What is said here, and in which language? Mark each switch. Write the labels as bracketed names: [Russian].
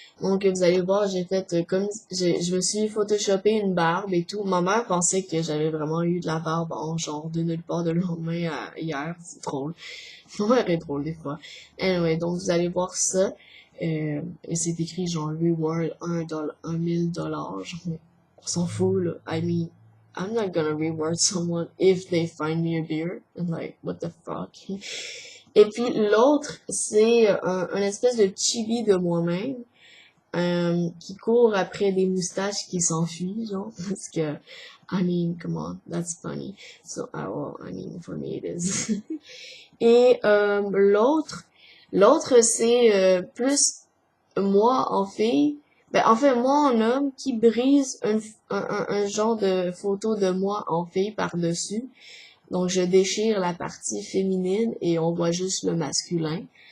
[French] Donc vous allez voir, j'ai fait comme je me suis photoshopé une barbe et tout. Ma mère pensait que j'avais vraiment eu de la barbe en genre de nulle part de lendemain à hier. C'est drôle. Ma mère est drôle des fois. Anyway, donc vous allez voir ça. Et c'est écrit genre [English] reward $1,000. [French] Genre, on s'en fout là. [English] I mean, I'm not gonna reward someone if they find me a beer. And like, what the fuck? [French] Et puis l'autre, c'est un espèce de chibi de moi-même qui court après des moustaches qui s'enfuient, genre, parce que, [English] I mean, come on, that's funny. So, well, I mean, for me it is. [French] Et l'autre c'est plus moi en fille, ben en fait moi en homme qui brise un genre de photo de moi en fille par-dessus. Donc, je déchire la partie féminine et on voit juste le masculin.